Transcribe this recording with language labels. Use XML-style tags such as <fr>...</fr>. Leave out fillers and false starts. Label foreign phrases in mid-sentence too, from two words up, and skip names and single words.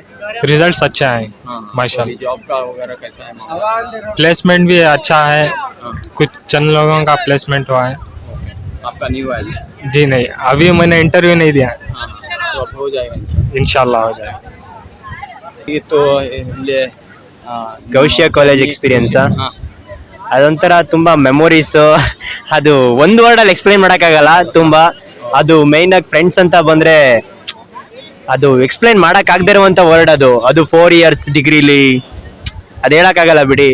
<hi>रिजल्ट्स अच्छे हैं माशाल्लाह. जॉब का वगैरह कैसा है मामला? प्लेसमेंट भी अच्छा है. कुछ चंद लोगों का प्लेसमेंट हुआ है. आपका नहीं हुआ है? जी नहीं, अभी मैंने इंटरव्यू नहीं दिया. तो अब हो जाएगा इंशाल्लाह हो जाएगा. ये तो</hi> <kn>ಇಲ್ಲಿ ಗೌಶಿಯ ಕಾಲೇಜ್ ಎಕ್ಸ್ಪೀರಿಯನ್ಸಾ? ಅದೊಂಥರ ತುಂಬ ಮೆಮೊರೀಸು. ಅದು ಒಂದು ವರ್ಡಲ್ಲಿ ಎಕ್ಸ್ಪ್ಲೈನ್ ಮಾಡೋಕ್ಕಾಗಲ್ಲ. ತುಂಬ ಅದು ಮೇಯ್ನಾಗಿ ಫ್ರೆಂಡ್ಸ್ ಅಂತ ಬಂದರೆ ಅದು ಎಕ್ಸ್ಪ್ಲೈನ್ ಮಾಡೋಕ್ಕಾಗದೇ ಇರುವಂಥ ವರ್ಡ್ ಅದು. ಅದು 4 years ಡಿಗ್ರಿಲಿ ಅದು ಹೇಳೋಕ್ಕಾಗಲ್ಲ ಬಿಡಿ.</kn>